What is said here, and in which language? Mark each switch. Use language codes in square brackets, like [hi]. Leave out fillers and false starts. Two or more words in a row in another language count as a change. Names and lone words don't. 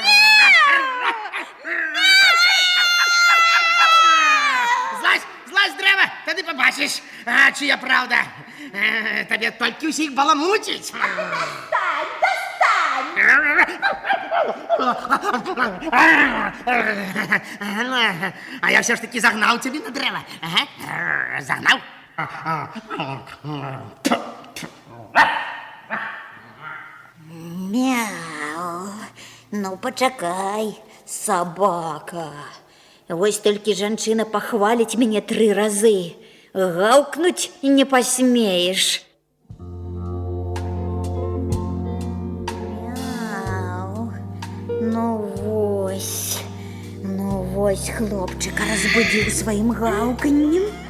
[be] Злазь дрэва, тады пабачыш, чыя праўда. Табе толькі ўсіх баламуціць. [ru] А я все ж таки загнал тебе на древо. Загнал? Мяу. [be] Ну, пачакай, собака. Вось толькі жанчына пахваліць мяне 3 разы. Гаўкнуць не пасмееш. Ну вось, хлопчыка разбудзіў сваім гаўканнем.